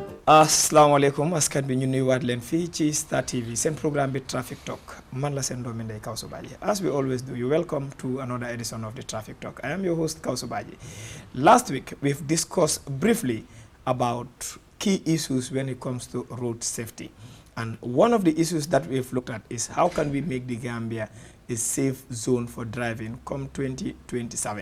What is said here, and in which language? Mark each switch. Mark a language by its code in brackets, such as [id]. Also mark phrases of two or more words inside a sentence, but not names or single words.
[wo] asalaamaaleykum askan bi ñu nuyuwaat leen fii ci Star TV seen programme bi Traffic Talk man la seen doomi ndey Kawsu Badji [en] as we always do you welcome to another edition of the Traffic Talk. I am your host Kawsu Badji. Last week we've discussed briefly about key issues when it comes to road safety, and one of the issues that we've looked at is how can we make the Gambia a safe zone for driving come 2027.